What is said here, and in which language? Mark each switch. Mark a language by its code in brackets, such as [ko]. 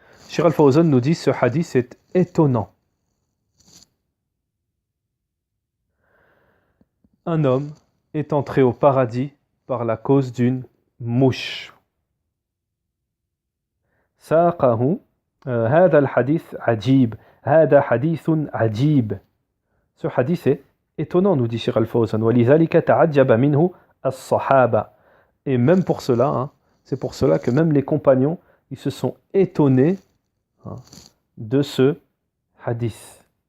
[fr] Cheikh Al-Fawzan nous dit ce hadith est étonnant. Un homme est entré au paradis par la cause d'une mouche. [ar] ساقه هذا الحديث عجيب هذا حديث عجيب. [fr] Ce hadith est étonnant, nous dit Cheikh Al-Fawzan. [ar] وَلِذَلِكَ تَعَجَّبَ مِنْهُ الصَّحَابَةُ. [fr] Et même pour cela, hein, c'est pour cela que même les compagnons, ils se sont étonnés, hein, de ce hadith.